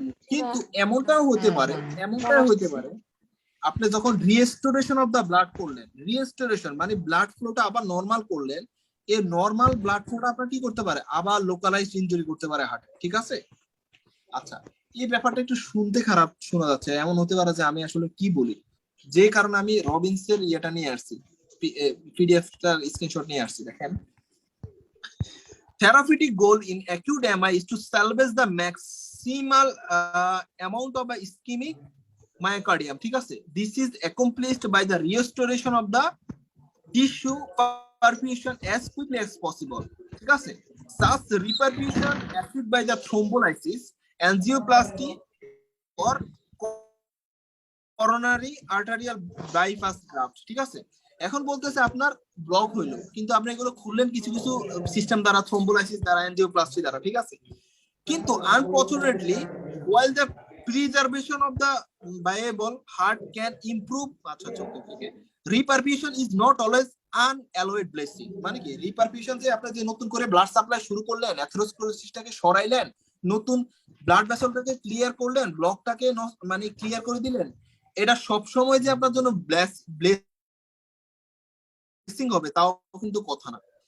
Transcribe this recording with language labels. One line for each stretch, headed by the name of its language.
Bangla: কিন্তু এমনটাও হতে পারে, এমনটাও হতে পারে আপনি যখন রিস্টোরেশন অফ দা ব্লাড করলেন, রিস্টোরেশন মানে ব্লাড ফ্লোটা আবার নর্মাল করলেন, এই নর্মাল ব্লাড ফ্লোটা আপনার কি করতে পারে, আবার লোকালাইজড ইনজুরি করতে পারে হার্টে, ঠিক আছে। আচ্ছা, এই ব্যাপারটা একটু শুনতে খারাপ শোনা যাচ্ছে, এমন হতে পারে যে আমি আসলে কি বলি, যে কারণে আমি রবিনসের ইয়েটা নিয়ে আসছি, পিডিএফটার স্ক্রিনশট নিয়ে আসছি। দেখেন,
English: therapeutic goal in acute MI is to salvage the maximal amount of a ischemic myocardium,
Bangla: ঠিক আছে,
English: this is accomplished by the restoration of the tissue perfusion as quickly as possible, ঠিক আছে, such reperfusion achieved by the thrombolysis, angioplasty or coronary arterial bypass graft, ঠিক আছে।
Bangla: এখন বলতেছে আপনার block হইলো, কিন্তু আপনি এগুলো খুললেন কিছু কিছু সিস্টেম দ্বারা, থ্রোম্বোলাইসিস দ্বারা, এনজিওপ্লাস্টি দ্বারা, ঠিক আছে, কিন্তু unfortunately
English: while the preservation of the viable heart can improve,
Bangla: আচ্ছা ওকে,
English: reperfusion is not always unalloyed blessing,
Bangla: মানে কি রিপারফিউশন যে আপনি যে নতুন করে ব্লাড সাপ্লাই শুরু করলেন, অ্যাথেরোস্ক্লেরোসিসটাকে সরাইলেন, নতুন ব্লাড ভেসেলটাকে ক্লিয়ার করলেন, ব্লকটাকে মানে ক্লিয়ার করে দিলেন, এটা সব সময় যে আপনার জন্য ব্লেসিং হবে তাও কিন্তু কথা না।